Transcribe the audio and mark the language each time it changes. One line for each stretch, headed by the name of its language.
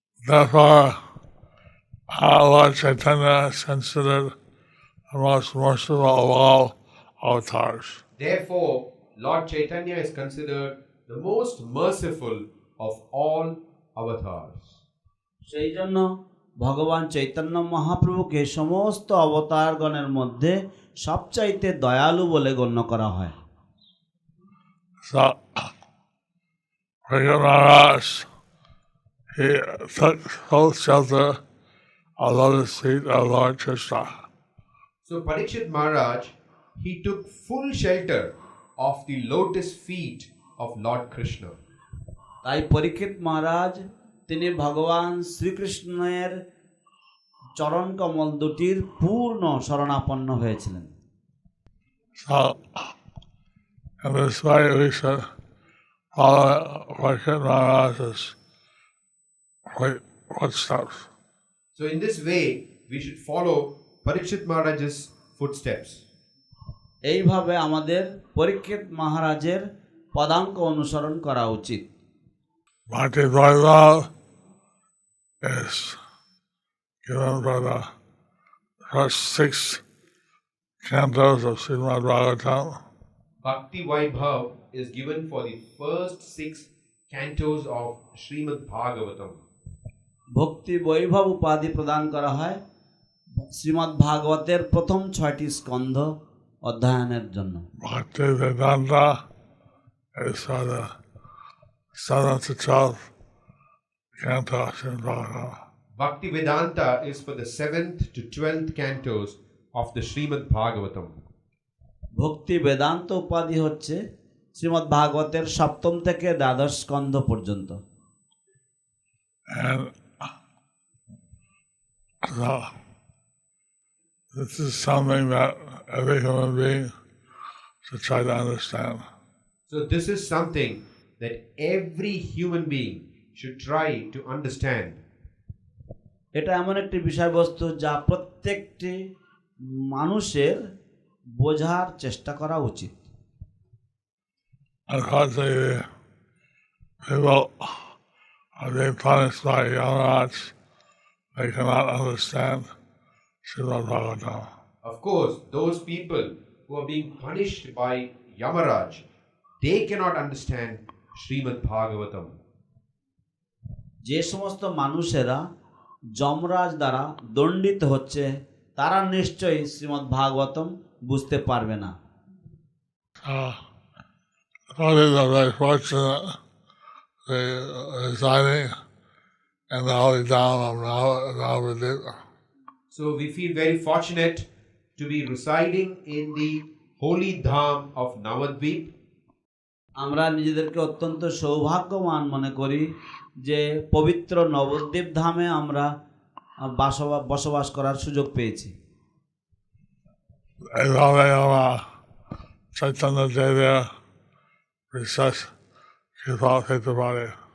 English: Therefore, Lord Chaitanya is considered the most merciful of all avatars. Therefore, Lord Chaitanya is considered the most merciful of all avatars.
Bangla: সেই জন্য ভগবান চৈতন্য মহাপ্রভুকে সমস্ত অবতারগণের মধ্যে সবচাইতে দয়ালু বলে গণ্য করা হয়।
English: So, Mahārāja, he took full shelter of lotus feet of Lord Krishna. So Parikshit Maharaj, he took full shelter of the lotus feet of Lord Krishna.
Bangla: তাই পরীক্ষিত মহারাজ তিনি ভগবান শ্রীকৃষ্ণের চরণ কমল দুটির পূর্ণ শরণাপন্ন হয়েছিলেন।
English: So, in this way we should follow Parikshit Maharaj's footsteps. So in this way, we should follow Parikshit Maharaj's footsteps.
Bangla: এইভাবে আমাদের পরীক্ষিত মহারাজের পদাঙ্ক অনুসরণ করা উচিত।
English: Bhakti Vaibhav is given by the first 6 cantos of Śrīmad-Bhāgavatam. Bhakti Vaibhav is given for the first 6 cantos of Śrīmad-Bhāgavatam.
Bangla: ভক্তি বৈভব উপাধি প্রদান করা হয় শ্রীমদ্ ভাগবতের প্রথম 6টি স্কন্ধ অধ্যয়নের জন্য।
English: Bhakti Vedanta is for the 7th to 12th canto of Śrīmad-Bhāgavatam. Bhakti Vedanta is for the 7th to 12th cantos of the Śrīmad-Bhāgavatam.
Bangla: ভক্তি বেদান্ত উপাধি হচ্ছে শ্রীমদ্ ভাগবতের 7ম থেকে 12শ স্কন্ধ পর্যন্ত।
English: And so, this is something that every human being should try to understand. So this is something that every human being should try to understand.
Bangla: এটা এমন একটি বিষয়বস্তু যা প্রত্যেকটি মানুষের বোঝার চেষ্টা করা উচিত।
English: Unfortunately, people are being punished by Yamaraj. They cannot understand Śrīmad-Bhāgavatam. Of course, those people who are being punished by Yamaraj, they cannot understand Śrīmad-Bhāgavatam.
Bangla: যে সমস্ত মানুষেরা যমরাজ দ্বারা দণ্ডিত হচ্ছে তারা নিশ্চয়ই শ্রীমদ্ ভাগবতম বুঝতে পারবে না।
English: Devotees are very fortunate residing in the holy Dham of Navadvip. So we feel very fortunate to be residing in the holy Dham of Navadvip.
Bangla: আমরা নিজেদেরকে অত্যন্ত সৌভাগ্যবান মনে করি যে পবিত্র নবদ্বীপ ধামে আমরা বসবাস করার সুযোগ পেয়েছি। এইভাবে আমরা চৈতন্য দেবের বিশেষ কৃপা পেতে পারি।